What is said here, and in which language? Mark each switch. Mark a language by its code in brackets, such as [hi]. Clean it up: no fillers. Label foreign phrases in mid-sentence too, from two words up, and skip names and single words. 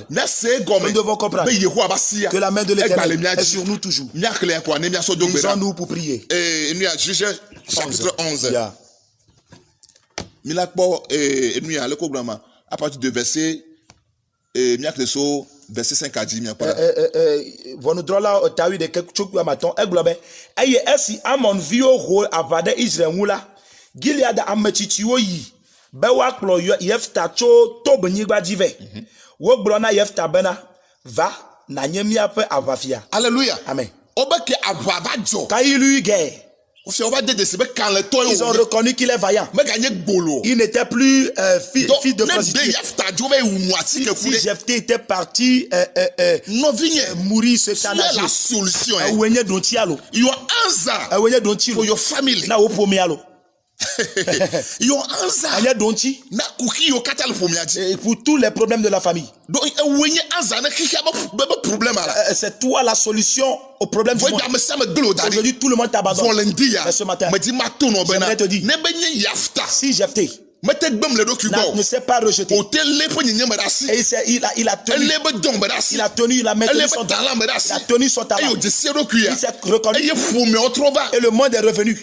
[fr] Nous devons comprendre que la main de l'Éternel est sur nous toujours. Lisons-nous pour prier. Chapitre 11. À partir de verset 5 à 10. [ee] Gilead amechitiwo yi be wa kplo Yefta tso tobenyigba dzi ve wo gblɔ na Yefta bena va na nye miaƒe aʋafia. Alléluia. Amen. Obeke aʋa va dzɔ. [fr] Quand il eut guerre, ils ont reconnu qu'il est vaillant. Il n'était plus fils de prostituée. Si Jephthé était parti mourir ce temps-là, la solution est [en] for your family. [fr] Pour tous les problèmes de la famille. C'est toi la solution au problème du monde. Aujourd'hui, tout le monde t'abandonne. Mais ce matin, j'aimerais te dire, si Jephthé ne s'est pas rejeté, et il a tenu la main de son talent, il a tenu son talent, il s'est reconnu, et le monde est revenu.